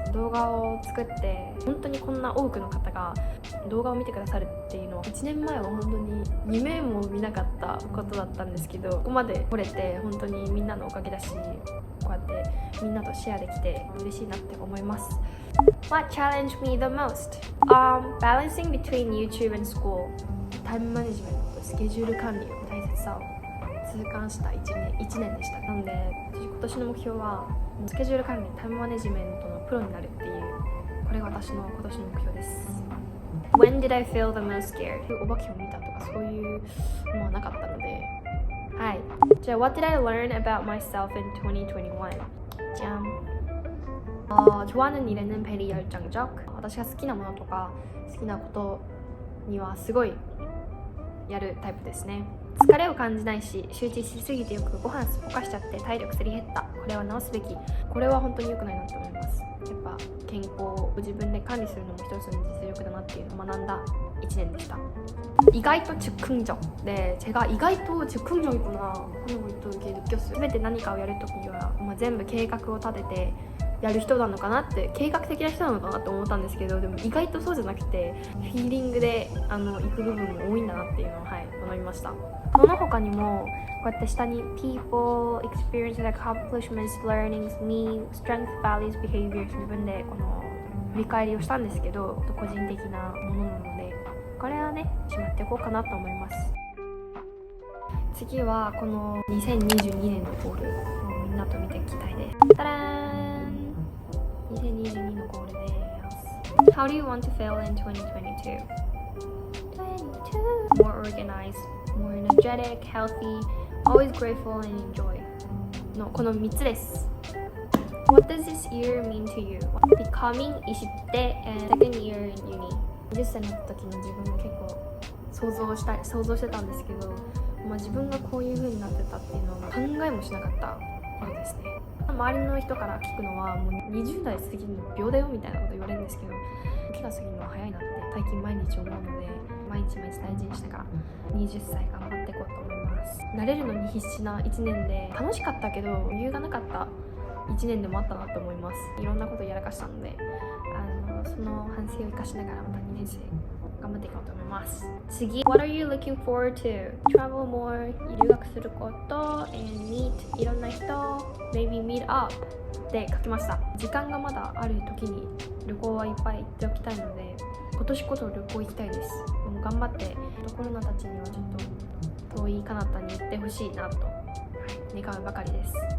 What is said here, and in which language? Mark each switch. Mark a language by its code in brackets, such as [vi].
[ja] 動画を作って本当にこんな多くの方が動画を見てくださるっていうのは1年前は本当に夢も見なかったことだったんですけど、ここまで来れて本当にみんなのおかげだし、こうやってみんなとシェアできて嬉しいなって思います。 [en] What challenged me the most? Balancing between YouTube and school. [ja] タイムマネジメント、スケジュール管理の大切さを痛感した1年でした。なので今年の目標はスケジュール管理、タイムマネジメントのプロになるっていう、これが私の今年の目標です。 [en] When did I feel the most scared? [ja] お化けを見たとかそういうのはなかったので、はい。 [en] じゃあ What did I learn about myself in 2021? [ja] じゃん。 [ko] 좋아하는 일에는 베리 열정적. [ja] 私が好きなものとか好きなことにはすごいやるタイプですね。疲れを感じないし、集中しすぎてよくご飯すっぽかしちゃって体力すり減った。これは直すべき。これは本当に良くないなと思います。やっぱ健康を自分で管理するのも一つの実力だなっていうのを学んだ1年でした。 [ko] 이가이또 즉흥적. 네, 제가 이가이또 즉흥적이구나 하는 걸 또 이렇게 느꼈어요. [ja] 全て何かをやるときには、全部計画を立ててやる人なのかなって、計画的な人なのかなと思ったんですけど、でも意外とそうじゃなくてフィーリングで行く部分も多いんだなっていうのを、学びました。その他にもこうやって下に [en] people, experiences, accomplishments, learnings, me, strength, values, behaviors [ja] 自分でこの振り返りをしたんですけど、個人的なものなのでこれはねしまっていこうかなと思います。次はこの2022年のゴールをみんなと見ていきたいです。タラーン、2022のゴールです。 [en] How do you want to feel in 2022? More organized, more energetic, healthy, always grateful and enjoy [ja] のこの3つです。 [en] What does this year mean to you? Becoming 20대 and second year in uni. [ja] 20歳になった時の自分も結構想像してたんですけど、自分がこういう風になってたっていうのは考えもしなかったことですね。周りの人から聞くのはもう20代過ぎるの秒だよみたいなこと言われるんですけど、時が過ぎるのは早いなって最近毎日思うので、毎日大事にしながら20歳頑張っていこうと思います。慣れるのに必死な1年で、楽しかったけど余裕がなかった1年でもあったなと思います。いろんなことをやらかしたので、その反省を生かしながらまた2年生頑張っていこうと思います。 [en] 次、 What are you looking forward to? Travel more. [ja] 留学すること [en] and meet [ja] いろんな人 [en] maybe meet up [ja] で書きました。時間がまだある時に旅行はいっぱい行っておきたいので、今年こそ旅行行きたいです。もう頑張ってコロナたちにはちょっと遠い彼方に行ってほしいなと、願うばかりです。